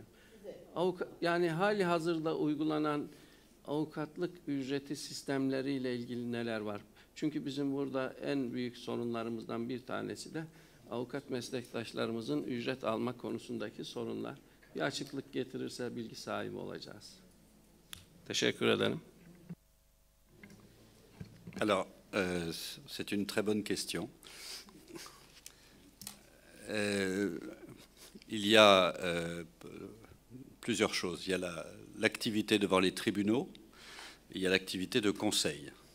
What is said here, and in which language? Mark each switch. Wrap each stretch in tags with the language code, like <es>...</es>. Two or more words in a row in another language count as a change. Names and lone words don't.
<tr>Yani hali hazırda uygulanan avukatlık ücreti sistemleriyle ilgili neler var? Çünkü bizim burada en büyük sorunlarımızdan bir tanesi de avukat meslektaşlarımızın ücret alma konusundaki sorunlar. Bir açıklık getirirse bilgi sahibi olacağız. Teşekkür ederim.</tr> <fr>Alors, c'est une très bonne question. Il y a plusieurs choses. Il y a l'activité devant les tribunaux, et il y a l'activité de conseil.</fr>